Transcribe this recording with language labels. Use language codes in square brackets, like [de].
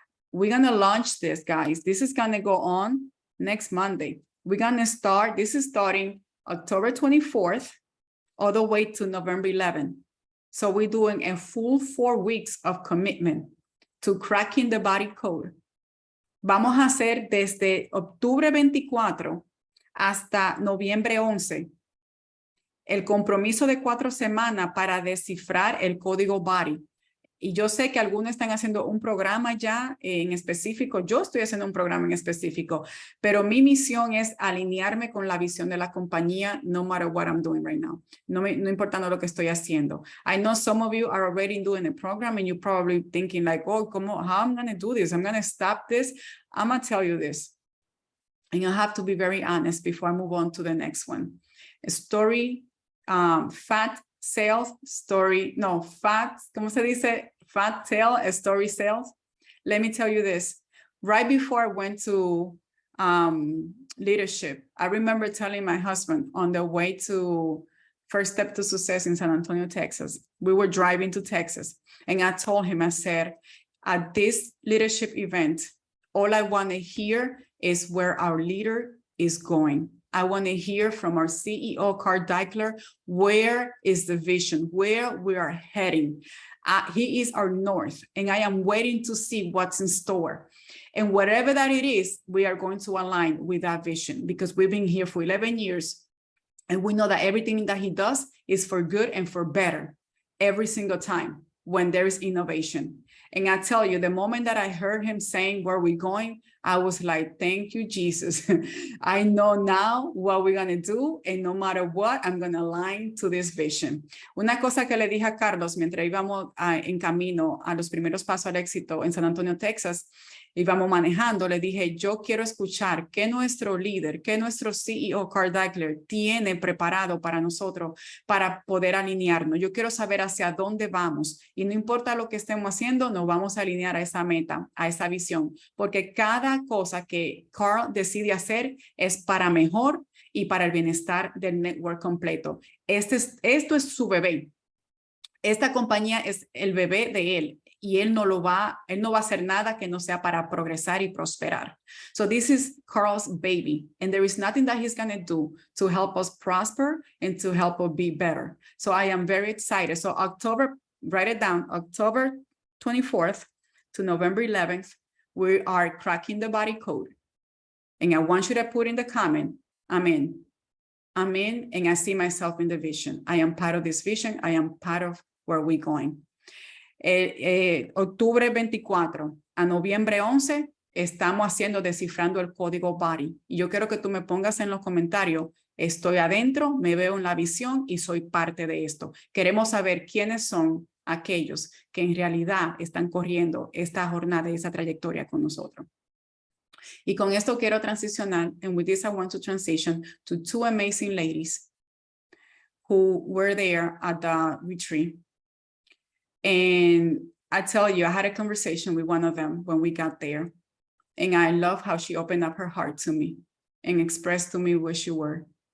[en] We're going to launch this, guys. This is going to go on next Monday. We're going to start, this is starting October 24th all the way to November 11th. So we're doing a full 4 weeks of commitment to cracking the body code. [es] Vamos a hacer desde octubre 24 hasta noviembre 11 el compromiso de 4 semanas para descifrar el código body. Y yo sé que algunos están haciendo un programa ya en específico. Yo estoy haciendo un programa en específico, pero mi misión es alinearme con la visión de la compañía, [en] no matter what I'm doing right now. [es] No importando lo que estoy haciendo. [en] I know some of you are already doing a program and you're probably thinking like, oh, how I'm going to do this? I'm going to stop this. I'm going to tell you this. And I have to be very honest before I move on to the next one. Story, fat sales, story, no, fat, [es] ¿cómo se dice? [en] Fat tail, story sales. Let me tell you this. Right before I went to leadership, I remember telling my husband on the way to First Step to Success in San Antonio, Texas. We were driving to Texas. And I told him, I said, at this leadership event, all I want to hear is where our leader is going. I want to hear from our CEO, Carl Deichler, where is the vision, where we are heading. He is our north, and I am waiting to see what's in store. And whatever that it is, we are going to align with that vision because we've been here for 11 years, and we know that everything that he does is for good and for better every single time when there is innovation. And I tell you, the moment that I heard him saying where we're going, I was like, thank you, Jesus. I know now what we're going to do, and no matter what, I'm going to align to this vision. [es] Una cosa que le dije a Carlos mientras íbamos en camino a los primeros pasos al éxito en San Antonio, Texas, íbamos manejando, le dije, yo quiero escuchar qué nuestro líder, qué nuestro CEO, Carl Deichler, tiene preparado para nosotros para poder alinearnos. Yo quiero saber hacia dónde vamos y no importa lo que estemos haciendo, nos vamos a alinear a esa meta, a esa visión, porque cada cosa que Carl decide hacer es para mejor y para el bienestar del network completo. Esto es su bebé. Esta compañía es el bebé de él. Y él no va a hacer nada que no sea para progresar y prosperar. [en] So this is Carl's baby, and there is nothing that he's going to do to help us prosper and to help us be better. So I am very excited. So October, write it down, October 24th to November 11th, we are cracking the body code. And I want you to put in the comment, Amen. Amen, and I see myself in the vision. I am part of this vision. I am part of where we're going. [es] Octubre 24 a noviembre 11 estamos haciendo descifrando el código body y yo quiero que tú me pongas en los comentarios, estoy adentro, me veo en la visión y soy parte de esto. Queremos saber quiénes son aquellos que en realidad están corriendo esta jornada y esta trayectoria con nosotros. Y con esto quiero transicionar, [en] and with this I want to transition to 2 amazing ladies who were there at the retreat. And I tell you, I had a conversation with one of them when we got there. And I love how she opened up her heart to me and expressed to me where she were.